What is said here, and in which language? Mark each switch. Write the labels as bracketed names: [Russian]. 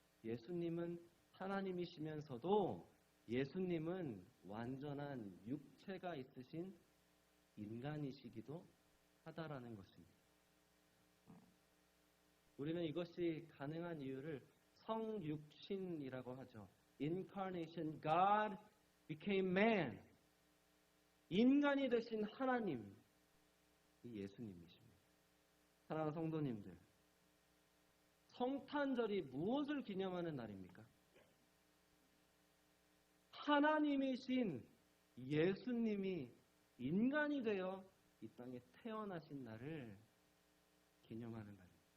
[Korean] 예수님은 하나님이시면서도 예수님은 완전한 육체가 있으신 인간이시기도 하다라는 것입니다. 우리는 이것이 가능한 이유를 성육신이라고 하죠. [English] Incarnation, God became man. [Korean] 인간이 되신 하나님, 이 예수님이십니다. 사랑하는 성도님들, 성탄절이 무엇을 기념하는 날입니까? 하나님이신 예수님이 인간이 되어 이 땅에 태어나신 날을 기념하는 날입니다.